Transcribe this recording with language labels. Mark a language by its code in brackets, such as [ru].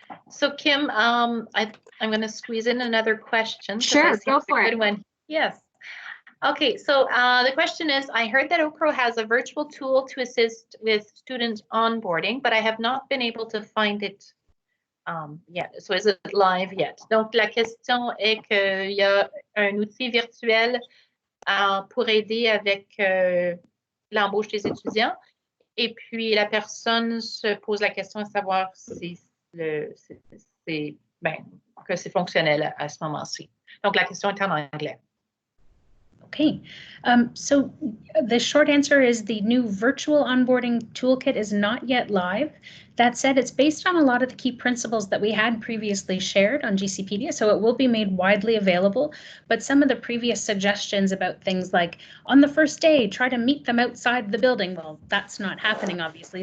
[en] So Kim, I'm going to squeeze in another question. Sure, go for it. Good one. Yes. Okay, so the question is, I heard that OCHRO has a virtual tool to assist with student onboarding, but I have not been able to find it Yeah, so is it live yet? [fr] Donc, la question est qu'il y a un outil virtuel pour aider avec l'embauche des étudiants. Et puis, la personne se pose la question de savoir si que c'est fonctionnel à ce moment-ci. Donc, la question est en anglais. [en] Okay, so the short answer is the new virtual onboarding toolkit is not yet live. That said, it's based on a lot of the key principles that we had previously shared on GCpedia, so it will be made widely available. But some of the previous suggestions about things like on the first day, try to meet them outside the building, well, that's not happening, obviously.